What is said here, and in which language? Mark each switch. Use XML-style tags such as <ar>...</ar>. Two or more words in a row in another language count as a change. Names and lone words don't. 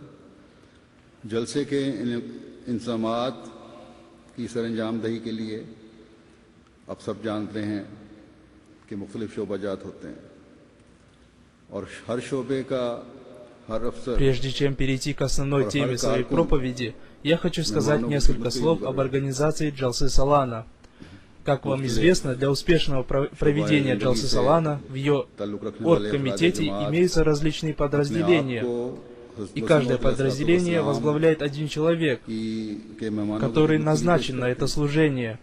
<ur>جلسے کے انتظامات کی سرانجام دہی کے لیے آپ سب جانتے ہیں کہ مختلف شعبہ جات ہوتے ہیں اور ہر شعبے کا ہر افسر.</ur> <ru>Прежде чем перейти к основной теме своей проповеди, я хочу сказать несколько слов об организации Джалсы Салана. Как вам известно, для успешного проведения Джалсы Салана в ее оргкомитете имеются различные подразделения, и каждое подразделение возглавляет один человек, который назначен на это служение.</ru>